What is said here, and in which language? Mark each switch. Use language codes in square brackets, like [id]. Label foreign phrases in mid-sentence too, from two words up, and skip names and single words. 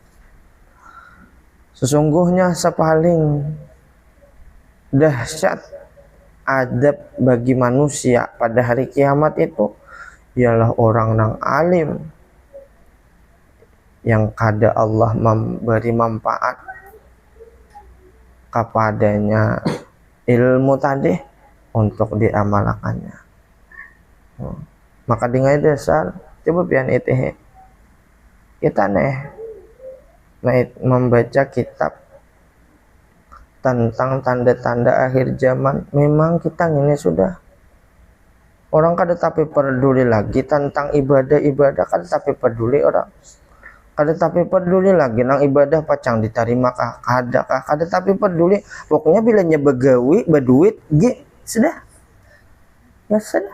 [id] Sesungguhnya sepaling dahsyat adab bagi manusia pada hari kiamat itu ialah orang yang alim, yang kada Allah memberi manfaat kepadanya ilmu tadi untuk diamalkannya. Maka dengan dasar coba pian itu kita membaca kitab tentang tanda-tanda akhir zaman. [bjn] Memang kita ini sudah orang kada tapi peduli lagi tentang ibadah-ibadah, kada tapi peduli orang, kada tapi peduli lagi nang ibadah pacang diterima kah kada tapi peduli, pokoknya bilanya begawi berduit sudah ya sudah.